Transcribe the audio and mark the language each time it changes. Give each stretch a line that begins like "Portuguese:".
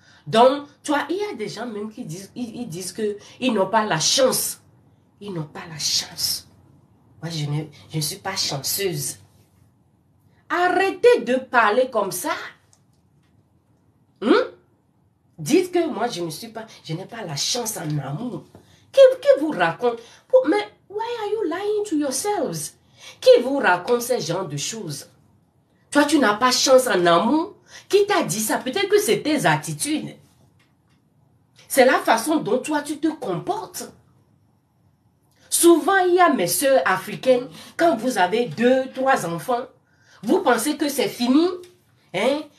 French: Donc, toi, il y a des gens même qui disent, ils disent qu'ils n'ont pas la chance. Ils n'ont pas la chance. Moi, je ne suis pas chanceuse. Arrêtez de parler comme ça. Dites que moi, je n'ai pas la chance en amour. Qui vous raconte?
English: Mais why are you lying to yourselves?
French: Qui vous raconte ce genre de choses? Toi, tu n'as pas chance en amour? Qui t'a dit ça? Peut-être que c'est tes attitudes. C'est la façon dont toi, tu te comportes. Souvent, il y a mes sœurs africaines, quand vous avez 2, 3 enfants, vous pensez que c'est fini? Hein?